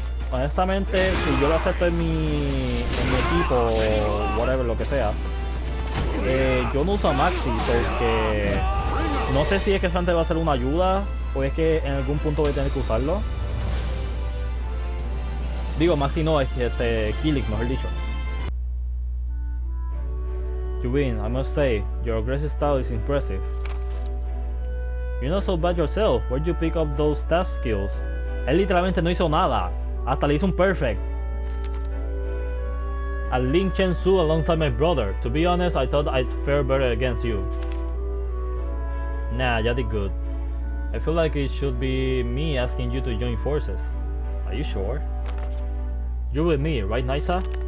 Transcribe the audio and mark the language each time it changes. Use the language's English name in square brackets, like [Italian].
[Spanish] honestamente, si yo lo acepto en mi equipo o whatever, lo que sea, yo no uso a Maxi porque no sé si es que Sante va a ser una ayuda o es que en algún punto voy a tener que usarlo. Digo, Maxi no, es que Kilik, mejor dicho. [English] Yubin, I must say, your aggressive style is impressive. You're not so bad yourself. Where'd you pick up those staff skills? [Spanish] Él literalmente no hizo nada. Hasta le hizo un perfect. [English] A Link Chen Su alongside my brother. To be honest, I thought I'd fare better against you. Nah, you did good. I feel like it should be me asking you to join forces. Are you sure? You're with me, right, Naitsa?